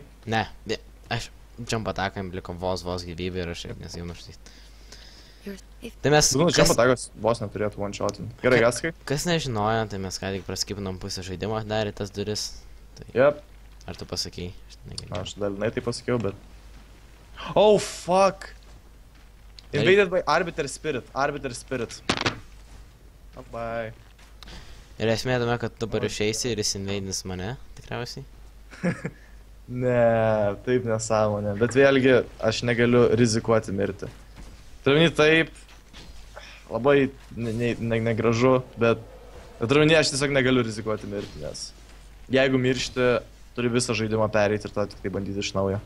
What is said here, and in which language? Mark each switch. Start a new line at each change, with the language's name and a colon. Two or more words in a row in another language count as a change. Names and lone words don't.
Lithuanian: Ne, aš jump atakam liko vos gyvybė ir aš ir nes jau nuštyt. Tai mes... Jump atakas vos neturėtų
English: one shotin.
Lithuanian: Gerai, Gaskai? Kas nežinojo, tai mes ką tik praskipinom pusę žaidimo, darė tas duris. Jep. Ar tu pasakei? Aš dalinai tai pasakiau, bet...
English: Oh, fuck! Invaded by Arbiter Spirit.
Lithuanian: Bye. Ir esmė tame, kad tu dabar išeisi ir jis invadins mane, tikriausiai? Ne, taip nesąmonė, bet vėlgi aš negaliu rizikuoti mirti. Turiu taip, labai negražu, bet turiu aš tiesiog negaliu rizikuoti mirti, nes jeigu miršti, turi visą žaidimą pereiti ir tada tik tai bandyti iš naujo.